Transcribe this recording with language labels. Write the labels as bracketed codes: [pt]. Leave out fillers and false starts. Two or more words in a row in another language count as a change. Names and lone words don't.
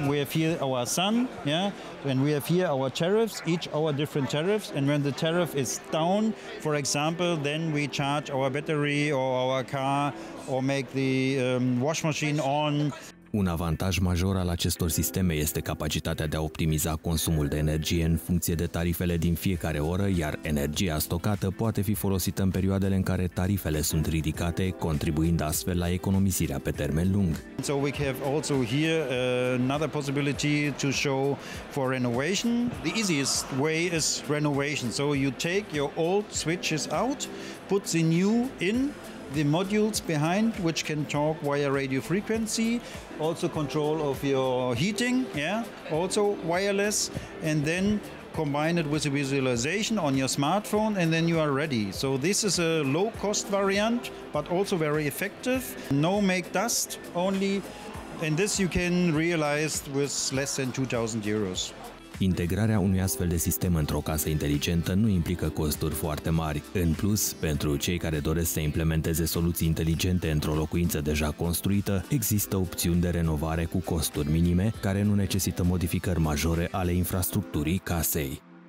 [en] We have here our sun, and we have here our tariffs, each our different tariffs, and when the tariff is down, for example, then we charge our battery or our car or make the wash machine on. [ro] Un avantaj major al acestor sisteme este capacitatea de a optimiza consumul de energie în funcție de tarifele din fiecare oră, iar energia stocată poate fi folosită în perioadele în care tarifele sunt ridicate, contribuind astfel la economisirea pe termen lung. [en] So we have also here another possibility to show for renovation. The easiest way is renovation. So you take your old switches out, put the new in, the modules behind which can talk via radio frequency, also control of your heating, also wireless, and then combine it with a visualization on your smartphone, and then you are ready. So this is a low cost variant, but also very effective. No make dust only, and this you can realize with less than 2,000 euros. [ro] Integrarea unui astfel de sistem într-o casă inteligentă nu implică costuri foarte mari. În plus, pentru cei care doresc să implementeze soluții inteligente într-o locuință deja construită, există opțiuni de renovare cu costuri minime, care nu necesită modificări majore ale infrastructurii casei.